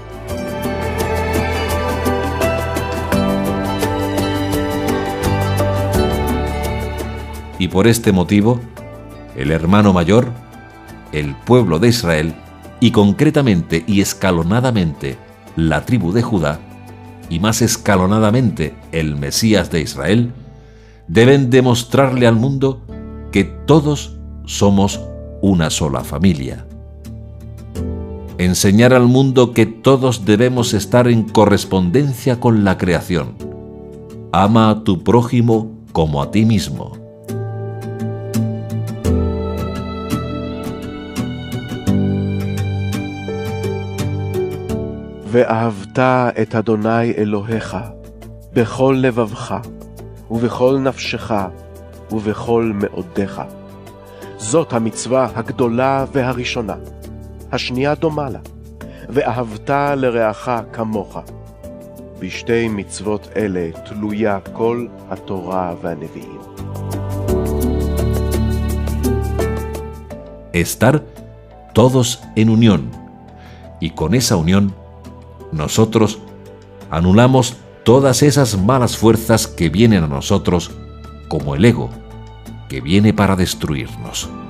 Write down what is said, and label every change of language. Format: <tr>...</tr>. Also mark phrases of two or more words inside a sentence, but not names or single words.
<es>Y por este motivo, el hermano mayor, el pueblo de Israel, y concretamente y escalonadamente la tribu de Judá, y más escalonadamente el Mesías de Israel, deben demostrarle al mundo que todos somos una sola familia. Enseñar al mundo que todos debemos estar en correspondencia con la creación. Ama a tu prójimo como a ti mismo.</es> <he>ואהבת את אדוני אלוהיך בכל לבבך ובכל נפשך ובכל מאודיך. זאת המצווה הגדולה והראשונה. השנייה דומה לה, ואהבת לרעך כמוך. בשתי מצוות אלה תלויה כל התורה והנביאים.</he> <es>Estar todos en unión, y con esa unión nosotros anulamos todas esas malas fuerzas que vienen a nosotros, como el ego, que viene para destruirnos.</es>